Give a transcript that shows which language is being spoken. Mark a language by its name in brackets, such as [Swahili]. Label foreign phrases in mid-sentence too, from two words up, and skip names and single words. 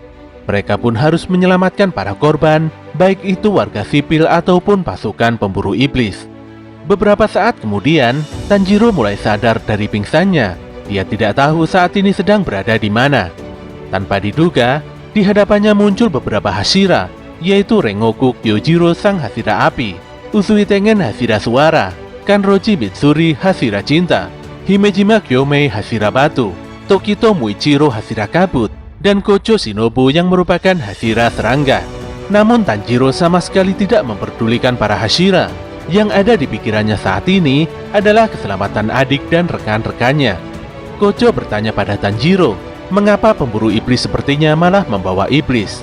[Indonesian] Mereka pun harus menyelamatkan para korban, baik itu warga sipil ataupun pasukan pemburu iblis. Beberapa saat kemudian, Tanjiro mulai sadar dari pingsannya. Dia tidak tahu saat ini sedang berada di mana. Tanpa diduga, di hadapannya muncul beberapa Hashira, yaitu Rengoku Kyojiro sang Hashira api, Usui Tengen Hashira suara, Kanroji Mitsuri Hashira cinta, Himejima Kyomei Hashira batu, Tokito Muichiro Hashira kabut, dan Kocho Shinobu yang merupakan Hashira serangga. Namun Tanjiro sama sekali tidak memperdulikan para Hashira. Yang ada di pikirannya saat ini adalah keselamatan adik dan rekan-rekannya. Kocho bertanya pada Tanjiro, mengapa pemburu iblis sepertinya malah membawa iblis?